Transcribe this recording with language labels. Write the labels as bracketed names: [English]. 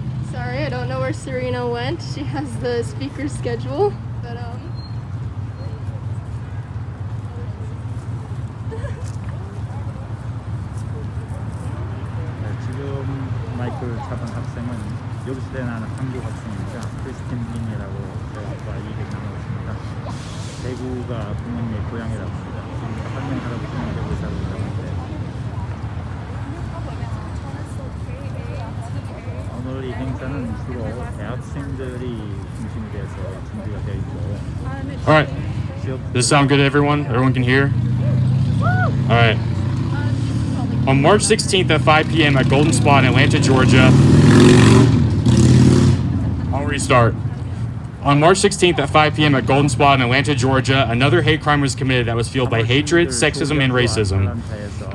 [English] Sorry, I don't know where Serena went. She has the speaker schedule, but [Korean] 지금 마이크를 잡은 학생은 여기서 나는 한국 학생입니다. 크리스틴 린이라고 저희가 얘기를 나누고 있습니다. 대구가 부모님의 고향이라고 합니다. 지금 한명 할아버지는 대구에 살고 있다고 하는데 오늘 이 행사는 주로 대학생들이 중심이 돼서 준비가 되어 있고 [English] All right. Does this sound good to everyone? Everyone can hear? All right. On March 16th at 5 p.m. at Golden Spot in Atlanta, Georgia. I'll restart. On March 16th at 5 p.m. at Golden Spot in Atlanta, Georgia, another hate crime was committed that was fueled by hatred, sexism, and racism.